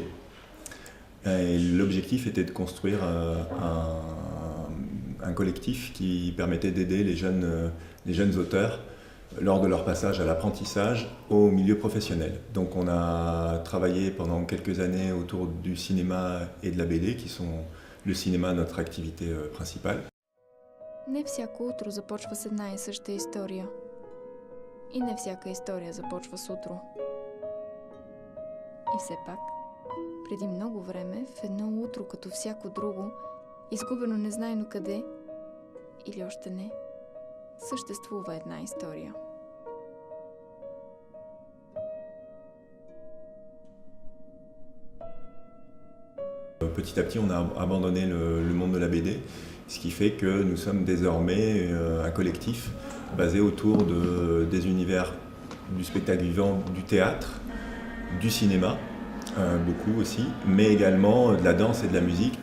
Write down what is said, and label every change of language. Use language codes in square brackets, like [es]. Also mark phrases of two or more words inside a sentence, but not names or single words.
[fr] Et l'objectif était de construire un collectif qui permettait d'aider les jeunes auteurs lors de leur passage à l'apprentissage au milieu professionnel. Donc on a travaillé pendant quelques années autour du cinéma et de la BD, qui sont le cinéma notre activité principale. [bg] Не всяко утро започва с една и съща история. И не всяка история започва с утро. И все пак, преди много време, в едно утро като всяко друго, изгубено незнайно къде, или още не, съществува една история. [fr] Petit à petit, on a abandonné le monde de la BD, ce qui fait que nous sommes désormais un collectif basé autour des univers du spectacle vivant, du théâtre, du cinéma, beaucoup aussi, mais également de la danse et de la musique.